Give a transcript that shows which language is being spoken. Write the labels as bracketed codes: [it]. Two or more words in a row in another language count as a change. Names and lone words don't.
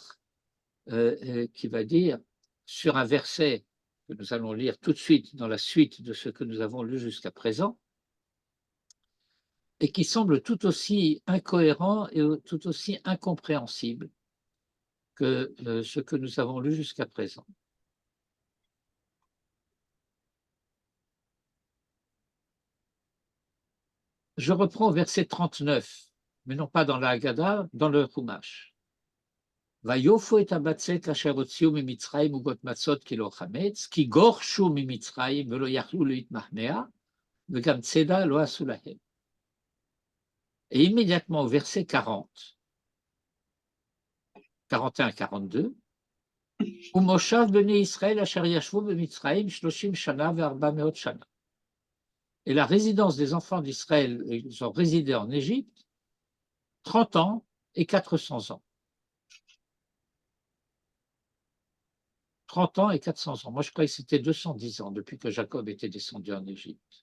[fr] qui va dire sur un verset que nous allons lire tout de suite dans la suite de ce que nous avons lu jusqu'à présent, et qui semble tout aussi incohérent et tout aussi incompréhensible que ce que nous avons lu jusqu'à présent. Je reprends au verset 39, mais non pas dans la Haggadah, dans le Chumash. [he] ויופו את הבצק אשר הוציאו ממצרים עוגות מצות כלא חמץ, כי גורשו ממצרים ולא יכלו להתמהמה, וגם צידה לא עשו להם. [fr] Et immédiatement au verset 40, 41-42, [he] ומושב בני ישראל אשר ישבו במצרים 30 שנה ו400 שנה. [fr] Et la résidence des enfants d'Israël, ils ont résidé en Égypte 30 ans et 400 ans. 30 ans et 400 ans. Moi, je croyais que c'était 210 ans depuis que Jacob était descendu en Égypte.